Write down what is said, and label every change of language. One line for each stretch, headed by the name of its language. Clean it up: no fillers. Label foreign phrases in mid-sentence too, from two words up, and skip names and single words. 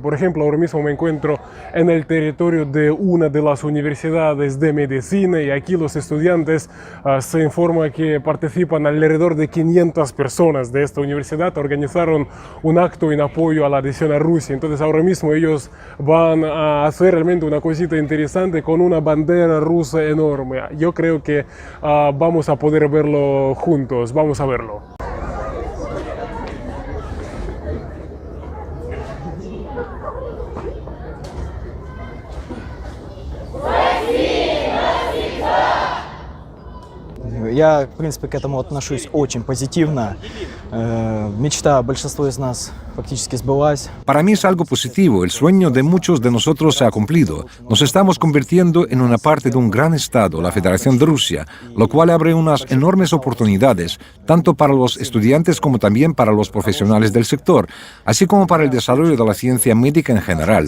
Spanish: Por ejemplo, ahora mismo me encuentro en el territorio de una de las universidades de medicina, y aquí los estudiantes se informa que participan alrededor de 500 personas de esta universidad. Organizaron un acto en apoyo a la adhesión a Rusia. Entonces ahora mismo ellos van a hacer realmente una cosita interesante con una bandera rusa enorme. Yo creo que vamos a poder verlo juntos. Vamos a verlo.
Russian: Я, в принципе, к этому отношусь очень позитивно. Мечта большинства из нас фактически сбылась.
Spanish: Para mí es algo positivo. El sueño de muchos de nosotros se ha cumplido. Nos estamos convirtiendo en una parte de un gran Estado, la Federación de Rusia, lo cual abre unas enormes oportunidades, tanto para los estudiantes como también para los profesionales del sector, así como para el desarrollo de la ciencia médica en general.